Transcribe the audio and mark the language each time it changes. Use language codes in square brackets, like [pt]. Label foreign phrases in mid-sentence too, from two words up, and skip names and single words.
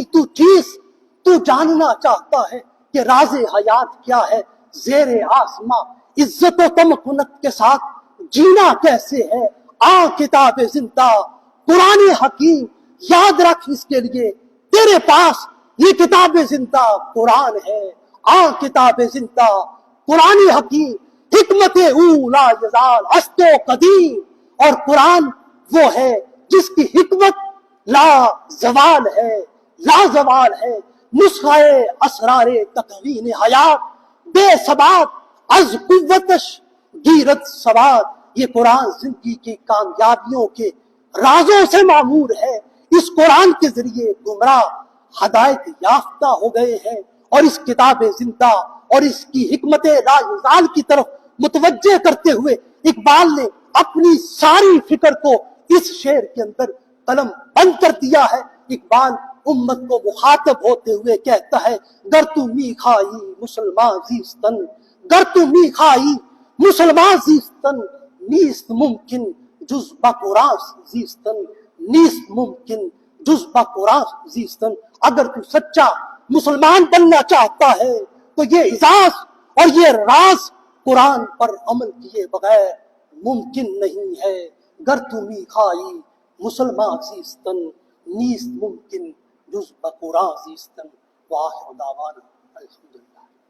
[ur] تو چیز، تو جاننا چاہتا ہے کہ راز حیات کیا ہے زیر آسماں، عزت و تمکنت کے ساتھ جینا کیسے ہے، [fa] آ کتاب زندہ قرآن حکیم، [ur] یاد رکھ اس کے لیے تیرے پاس یہ کتاب زندہ قرآن ہے، [fa] آ کتاب زندہ قرآن حکیم، حکمت اولا یزال است و قدیم، [ur] اور قرآن وہ ہے جس کی حکمت لا زوال ہے، [fa] نسخہ اسرار تکوین حیات، بے ثبات از قوتش گیرت سواد۔ [ur] یہ قرآن زندگی کی کامیابیوں کے رازوں سے معمور ہے۔ اس قرآن کے ذریعے گمراہ ہدایت یافتہ ہو گئے ہیں، اور اس کتاب زندہ اور اس کی حکمت لا یزال کی طرف متوجہ کرتے ہوئے اقبال نے اپنی ساری فکر کو اس شعر کے اندر قلم بند کر دیا ہے۔ اقبال امت کو مخاطب ہوتے ہوئے کہتا ہے [fa] گر تو می کھائی مسلمان زیستن، گر تو می کھائی مسلمان زیستن نیست ممکن جز بقرآن زیستن، نیست ممکن جز بقرآن زیستن۔ [ur] اگر تو سچا مسلمان بننا چاہتا ہے تو یہ اعزاز اور یہ راز قرآن پر عمل کیے بغیر ممکن نہیں ہے۔ [fa] گر تو میخائی مسلمان زیستن نیست ممکن جز بقرآن زیستن۔ [ar] وآخر دعوانا الحمدللہ۔